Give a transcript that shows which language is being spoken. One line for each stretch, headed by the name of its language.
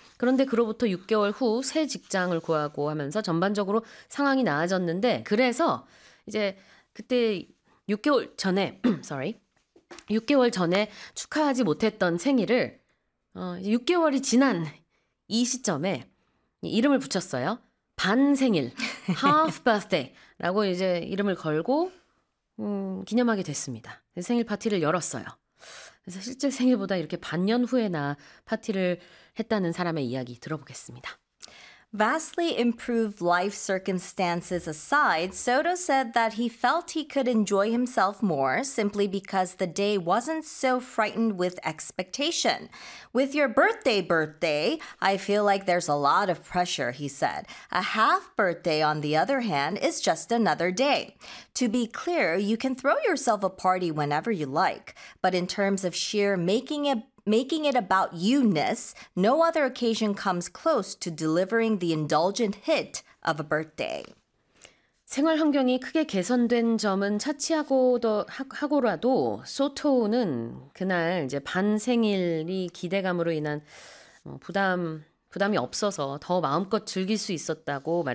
Korean: 그런데 그로부터 6개월 후 새 직장을 구하고 하면서 전반적으로 상황이 나아졌는데 그래서 이제 그때 6개월 전에, sorry, 6개월 전에 축하하지 못했던 생일을 6개월이 지난 이 시점에 이름을 붙였어요. 반생일, half birthday라고 이제 이름을 걸고 기념하게 됐습니다. 생일 파티를 열었어요. 그래서 실제 생일보다 이렇게 반년 후에나 파티를 했다는 사람의 이야기 들어보겠습니다.
English: Vastly improved life circumstances aside, Soto said that he felt he could enjoy himself more simply because the day wasn't so frightened with expectation. With your birthday, I feel like there's a lot of pressure, he said. A half birthday, on the other hand, is just another day. To be clear, you can throw yourself a party whenever you like, but in terms of sheer making it about you-ness, no other occasion comes close to delivering the indulgent hit of a birthday.
Korean: 생활 환경이 크게 개선된 점은 차치하고도 하고라도 소토는 그날 이제 반생일이 기대감으로 인한 부담이 없어서 더 마음껏 즐길 수 있었다고 말했습니다.